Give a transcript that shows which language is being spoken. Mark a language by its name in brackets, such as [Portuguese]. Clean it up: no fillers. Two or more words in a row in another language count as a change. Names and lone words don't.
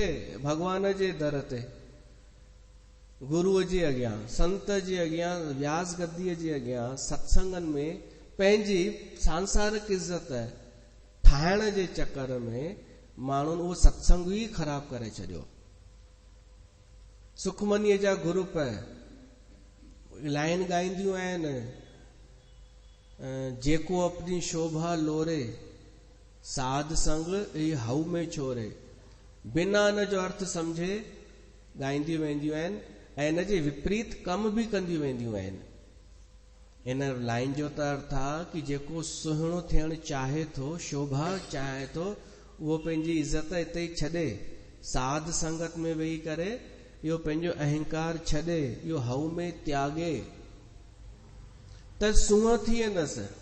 [Sindhi] भगवान जे दर ते, गुरूअ जे अॻियां, संत जे अॻियां, व्यास गद्दीअ जे अॻियां, सत्संगनि में पंहिंजी सांसारिक इज़त ठाहिण जे चक्कर में माण्हुनि उहो सत्संग ई ख़राब करे छॾियो। सुखमनीअ जा ग्रुप लाइन ॻाईंदियूं आहिनि, जेको [Punjabi] अपनी शोभा लोरे साध संग ई हऊ में छोरे, [Sindhi] बिना इन जो अर्थ सम्झे ॻाईंदियूं वेंदियूं आहिनि ऐं इन जे विपरीत कम बि कंदियूं वेंदियूं आहिनि। इन लाइन जो त अर्थ आहे कि जेको सुहिणो थियणु चाहे थो, शोभा चाहे थो, उहो पंहिंजी इज़त हिते ई छॾे, साध संगत में वेही करे इहो पंहिंजो अहंकार छॾे, इहो हऊ में त्यागे त सूंहं थी वेंदसि।